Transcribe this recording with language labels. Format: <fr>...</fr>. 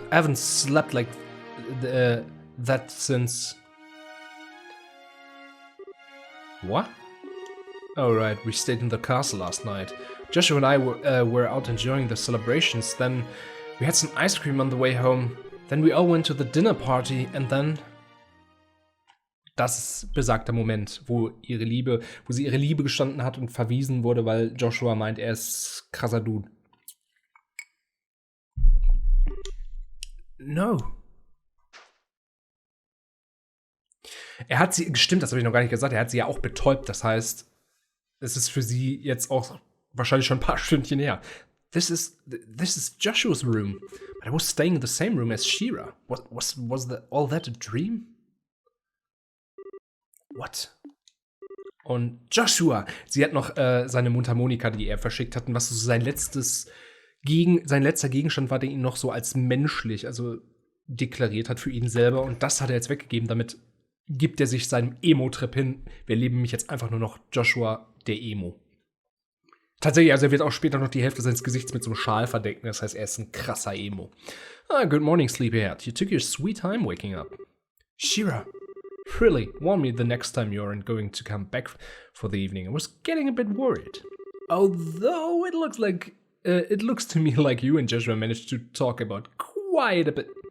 <en>I haven't slept like that since... What? Oh right, we stayed in the castle last night. Joshua and I were out enjoying the celebrations, then we had some ice cream on the way home, then we all went to the dinner party and then...</en> <de>Das ist besagter Moment, wo sie ihre Liebe gestanden hat und verwiesen wurde, weil Joshua meint, er ist krasser Dude.</de> <en>No.</en> <de>Er hat sie, stimmt, das habe ich noch gar nicht gesagt, er hat sie ja auch betäubt, das heißt, es ist für sie jetzt auch wahrscheinlich schon ein paar Stündchen her.</de> <en>This is Joshua's room, but I was staying in the same room as Shira. Was all that a dream? What?</en> <de>Und Joshua, sie hat noch seine Mundharmonika, die er verschickt hat, und was so sein letzter Gegenstand war, der ihn noch so als menschlich, also deklariert hat für ihn selber. Und das hat er jetzt weggegeben. Damit gibt er sich seinem Emo-Trip hin. Wir leben nämlich jetzt einfach nur noch Joshua, der Emo. Tatsächlich, also er wird auch später noch die Hälfte seines Gesichts mit so einem Schal verdecken. Das heißt, er ist ein krasser Emo.</de> <en>Good morning, sleepyhead. You took your sweet time waking up. Shira, really, warn me the next time you aren't going to come back for the evening. I was getting a bit worried. Although it looks to me like you and Joshua managed to talk about quite a bit.</en>